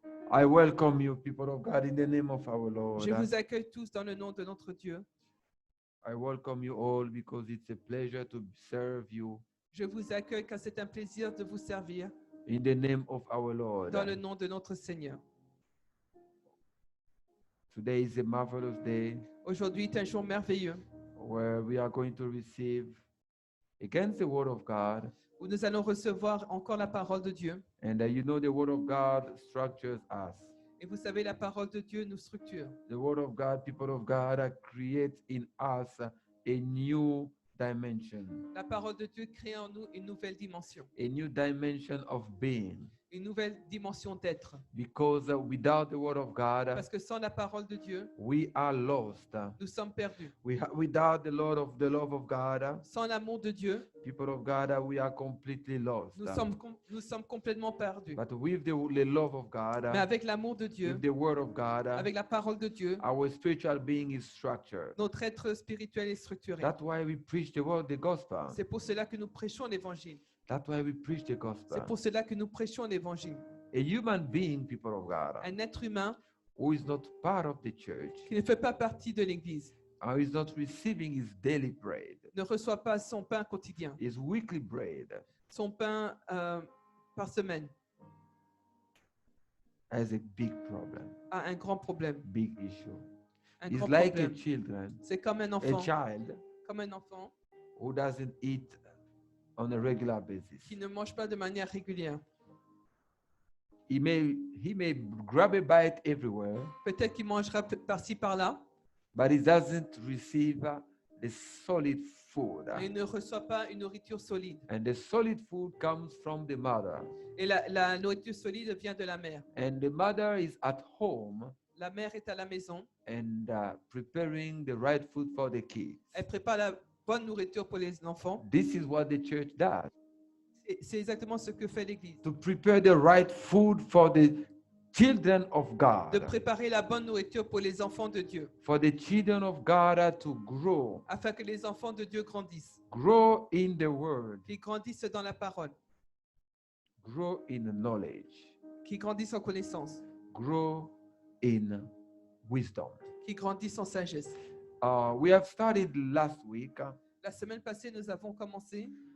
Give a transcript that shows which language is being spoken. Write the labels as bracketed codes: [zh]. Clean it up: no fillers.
[en] I welcome you, people of God, in the name of our Lord. [fr] Je vous accueille tous dans le nom de notre Dieu. [en] I welcome you all because it's a pleasure to serve you [fr] Je vous accueille car c'est un plaisir de vous servir [en] in the name of our Lord. [fr] dans le nom de notre Seigneur. [en] Today is a marvelous day [fr] Aujourd'hui est un jour merveilleux [en] where we are going to receive against the Word of God. [fr] où nous allons recevoir encore la parole de Dieu. [en] And you know, the Word of God structures us. [fr] Et vous savez, la parole de Dieu nous structure. [en] The Word of God, people of God, creates in us a new dimension, [fr] La parole de Dieu crée en nous une nouvelle dimension, [en] a new dimension of being. [fr] une nouvelle dimension d'être. [en] Because without the Word of God, [fr] Parce que sans la parole de Dieu, [en] we are lost. [fr] nous sommes perdus. [en] Without the love of God, [fr] Sans l'amour de Dieu, [en] people of God, we are completely lost. [fr] nous sommes complètement perdus. [en] But with the love of God, [fr] Mais avec l'amour de Dieu, [en] with the Word of God, [fr] avec la parole de Dieu, [en] our spiritual being is structured. [fr] notre être spirituel est structuré. [en] That's why we preach the gospel. [fr] C'est pour cela que nous prêchons l'évangile. [en] That's why we preach the [fr] C'est [en] gospel. [fr] pour cela que nous prêchons l'évangile. [en] A human being, people of God, [fr] Un être humain [en] who is not part of the church, [fr] qui ne fait pas partie de l'Église [en] or is not receiving his daily bread, [fr] ne reçoit pas son pain quotidien, [en] his weekly bread, [fr] son pain par semaine, [en] has a big problem, [fr] a un grand problème. [en] big issue. [fr] Un [en] It's [fr] grand [en] like a [fr] problème. [en] children, [fr] C'est comme un [en] a [fr] enfant, [en] child [fr] comme un enfant [en] who doesn't eat on a regular basis. [fr] qui ne mange pas de manière régulière. [en] He may grab a bite everywhere, [fr] Peut-être qu'il mangera par-ci par-là, [en] but he doesn't receive the solid food. [fr] mais il ne reçoit pas une nourriture solide. [en] And the solid food comes from the mother. [fr] Et la nourriture solide vient de la mère. [en] And the mother is at home [fr] La mère est à la maison, [en] and preparing the right food for the kids. [fr] elle prépare la bonne nourriture pour les enfants. [en] This is what the church does. [fr] C'est exactement ce que fait l'Église. [en] To prepare the right food for the children of [fr] De [en] God. [fr] préparer la bonne nourriture pour les enfants de Dieu, [en] For the children of God to grow. [fr] afin que les enfants de Dieu grandissent, [en] Grow in the word. [fr] qu'ils grandissent dans la parole, [en] Grow in knowledge. [fr] qu'ils grandissent en connaissance, [en] Grow in wisdom. [fr] qu'ils grandissent en sagesse. [en] We have started last week [fr] La semaine passée, nous avons commencé